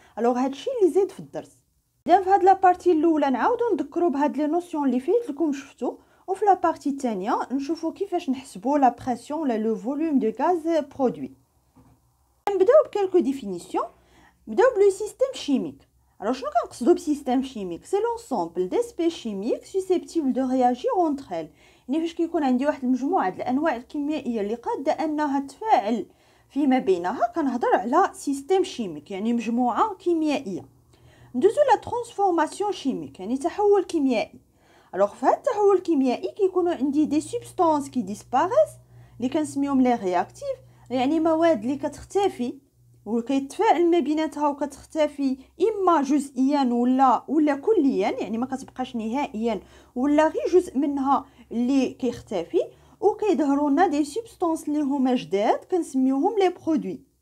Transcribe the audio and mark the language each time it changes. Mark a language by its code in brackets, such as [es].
[ar] الوغ هادشي اللي زيد في الدرس. اذا في هاد لابارتي الاولى نعاودو نذكروا بهاد لي نوسيون اللي فايت لكم شفتو، وفي لابارتي الثانيه نشوفوا كيفاش نحسبوا لا بريسيون ولا لو فوليوم دو غاز برودوي. نبداو بكالكو ديفينيسيون. نبداو بلو سيستيم شيميك. [fr] Alors, je ne sais pas système chimique, c'est l'ensemble d'espèces chimiques susceptibles de réagir entre elles. [ar] يعني فاش كيكون عندي واحد المجموعه د الانواع الكيميائيه اللي قاده انها تفاعل فيما بينها، كنهضر على سيستيم شيميك، يعني مجموعه كيميائيه. ندوزو لا ترانسفورماسيون شيميك، يعني تحول كيميائي. الوغ في هذا التحول الكيميائي كيكونوا عندي دي سبستانس كي ديسباريس اللي كنسميهم لي رياكتيف، يعني مواد اللي كتختفي وكيتفاعل ما بيناتها وكتختفي اما جزئيا ولا كليا، يعني ما كتبقاش نهائيا، ولا غير جزء منها اللي كيختفي، وكيظهروا لنا دي سبستانس اللي هما جداد كنسميوهم لي برودوي.